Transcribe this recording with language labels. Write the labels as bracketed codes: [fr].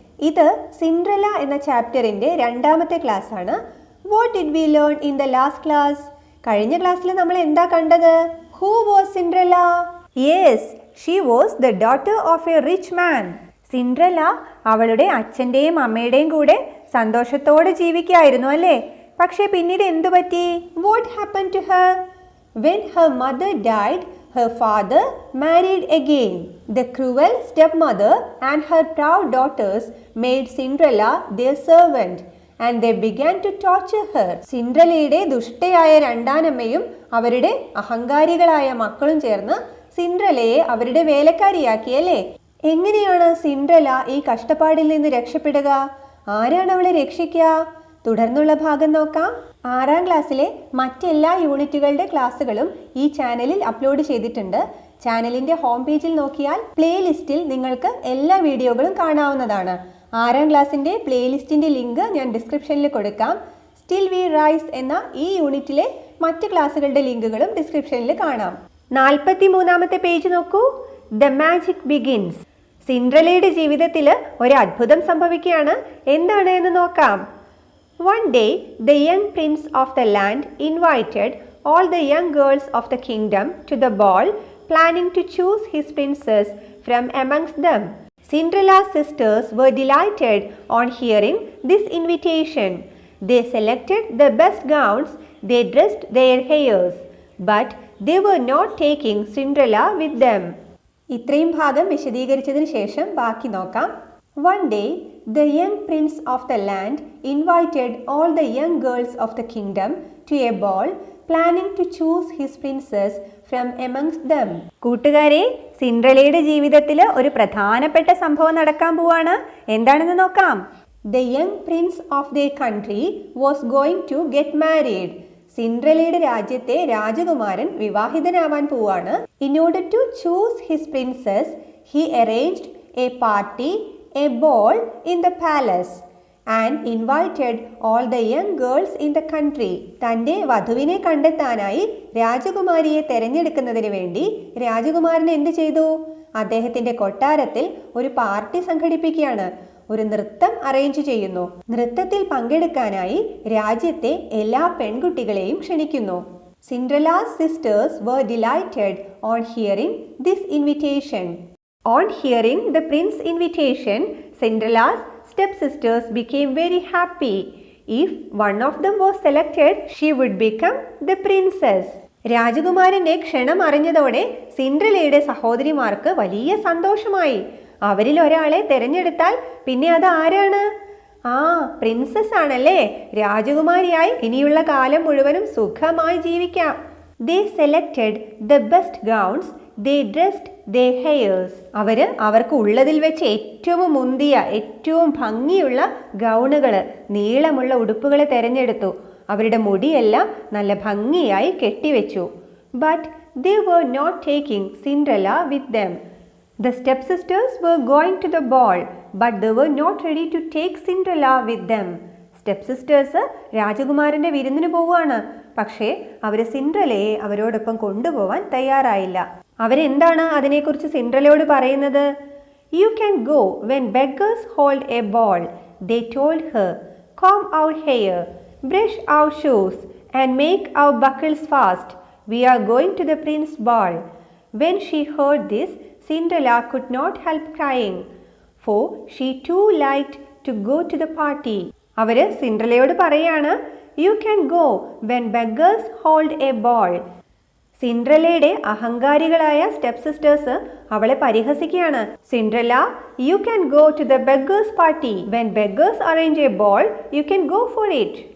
[ml] ഇത് Cinderella എന്ന ചാപ്റ്ററിന്റെ രണ്ടാമത്തെ ക്ലാസ് ആണ്. [en] What did we learn in the last class? [ml] കഴിഞ്ഞ ക്ലാസ്സിൽ നമ്മൾ എന്താ കണ്ടത്? [en] Who was Cinderella? Yes, she was the daughter of a rich man. [ml] Cinderella അവളുടെ അച്ഛന്റെയും അമ്മയുടെയും കൂടെ സന്തോഷത്തോടെ ജീവിക്കുകയായിരുന്നു അല്ലേ? പക്ഷേ പിന്നീട് എന്തു പറ്റി? [en] What happened to her? When her mother died, her father married again. The cruel stepmother and her proud daughters made Cinderella their servant and they began to torture her. [ml] സിൻഡ്രല്ലയുടെ ദുഷ്ടയായ രണ്ടാനമ്മയും അവരുടെ അഹങ്കാരികളായ മക്കളും ചേർന്ന് സിൻഡ്രല്ലയെ അവരുടെ വേലക്കാരിയാക്കിയല്ലേ? എങ്ങനെയാണ് സിൻഡ്രല്ല ഈ കഷ്ടപ്പാടിൽ നിന്ന് രക്ഷപ്പെടുക? ആരാണ് അവളെ രക്ഷിക്കുക? തുടർന്നുള്ള ഭാഗം നോക്കാം. 6ാം ക്ലാസ്സിലെ മറ്റെല്ലാ യൂണിറ്റുകളുടെ ക്ലാസ്സുകളും ഈ ചാനലിൽ അപ്ലോഡ് ചെയ്തിട്ടുണ്ട്. ചാനലിന്റെ ഹോം പേജിൽ നോക്കിയാൽ പ്ലേലിസ്റ്റിൽ നിങ്ങൾക്ക് എല്ലാ വീഡിയോകളും കാണാവുന്നതാണ്. 6ാം ക്ലാസ്സിന്റെ പ്ലേലിസ്റ്റിന്റെ ലിങ്ക് ഞാൻ ഡിസ്ക്രിപ്ഷനിൽ കൊടുക്കാം. സ്റ്റിൽ വി റൈസ് എന്ന ഈ യൂണിറ്റിലെ മറ്റ് ക്ലാസ്സുകളുടെ ലിങ്കുകളും ഡിസ്ക്രിപ്ഷനിൽ കാണാം. 43ാമത്തെ പേജ് നോക്കൂ. The magic begins. സിൻഡ്രല്ലയുടെ ജീവിതത്തിൽ ഒരു അത്ഭുതം സംഭവിക്കുകയാണ്. എന്താണ് എന്ന് നോക്കാം. [en] One day, the young prince of the land invited all the young girls of the kingdom to the ball, planning to choose his princess from amongst them. Cinderella's sisters were delighted on hearing this invitation. They selected the best gowns, they dressed their hairs, but they were not taking Cinderella with them. [ml] ഇത്രയും ഭാഗം വിശദീകരിച്ചതിന് ശേഷം ബാക്കി നോക്കാം. [en] One day, the young prince of the land invited all the young girls of the kingdom to a ball, planning to choose his princess from amongst them. [ml] കൂട്ടുകാരെ, സിൻഡ്രല്ലയുടെ ജീവിതത്തിൽ ഒരു പ്രധാനപ്പെട്ട സംഭവം നടക്കാൻ പോവാണ്. എന്താണെന്ന് നോക്കാം. [en] The young prince of their country was going to get married. [ml] സിൻഡ്രല്ലയുടെ രാജ്യത്തെ രാജകുമാരൻ വിവാഹിതനാവാൻ പോവാണ്. [en] In order to choose his princess, he arranged a party, a ball in the palace and invited all the young girls in the country. [ml] തൻ്റെ വധുവിനെ കണ്ടെത്താനായി രാജകുമാരിയെ തെരഞ്ഞെടുക്കുന്നതിന് വേണ്ടി രാജകുമാരൻ എന്ത് ചെയ്തു? അദ്ദേഹത്തിൻ്റെ കൊട്ടാരത്തിൽ ഒരു പാർട്ടി സംഘടിപ്പിക്കുകയാണ്. ഒരു നൃത്തം അറേഞ്ച് ചെയ്യുന്നു. നൃത്തത്തിൽ പങ്കെടുക്കാനായി രാജ്യത്തെ എല്ലാ പെൺകുട്ടികളെയും ക്ഷണിക്കുന്നു. [en] Cinderella's sisters were delighted on hearing this invitation. On hearing the prince's invitation, Cinderella's stepsisters became very happy. If one of them was selected, she would become the princess. [ml] രാജകുമാരന്റെ ക്ഷണം അറിഞ്ഞതോടെ സിൻഡ്രല്ലയുടെ സഹോദരിമാർക്ക് വലിയ സന്തോഷമായി. അവരിൽ ഒരാളെ തെരഞ്ഞെടുത്താൽ പിന്നെ അത് ആരാണ്? പ്രിൻസസ് ആണല്ലേ. രാജകുമാരിയായി ഇനിയുള്ള കാലം മുഴുവനും സുഖമായി ജീവിക്കാം. [en] They selected the best gowns, they dressed their hairs. [ml] അവർക്ക് ഉള്ളതിൽ വെച്ച് ഏറ്റവും മുന്തിയ ഏറ്റവും ഭംഗിയുള്ള ഗൗണുകൾ, നീളമുള്ള ഉടുപ്പുകൾ തിരഞ്ഞെടുത്തു. അവരുടെ മുടിയെല്ലാം നല്ല ഭംഗിയായി കെട്ടിവെച്ചു. [en] But they were not taking Cinderella with them. The stepsisters were going to the ball, but they were not ready to take Cinderella with them. [ml] സ്റ്റെപ്സിസ്റ്റേഴ്സ് രാജകുമാരൻ്റെ വിരുന്നിന് പോവുകയാണ്. പക്ഷേ അവർ സിൻഡ്രല്ലയെ അവരോടൊപ്പം കൊണ്ടുപോകാൻ തയ്യാറായില്ല. അവരെന്താണ് അതിനെക്കുറിച്ച് സിൻഡ്രല്ലയോട് പറയുന്നത്? [en] You can go when beggars hold a ball, they told her. Comb our hair, brush our shoes, and make our buckles fast. We are going to the prince's ball. When she heard this, Cinderella could not help crying, for she too liked to go to the party. [ml] അവർ സിൻഡ്രല്ലയോട് പറയാണ്, [en] You can go when beggars hold a ball. [ml] സിൻഡ്രല്ലയുടെ അഹങ്കാരികളായ step sisters അവളെ പരിഹസിക്കുകയാണ്. [en] Cinderella, you can go to the beggars party. When beggars arrange a ball, you can go for it.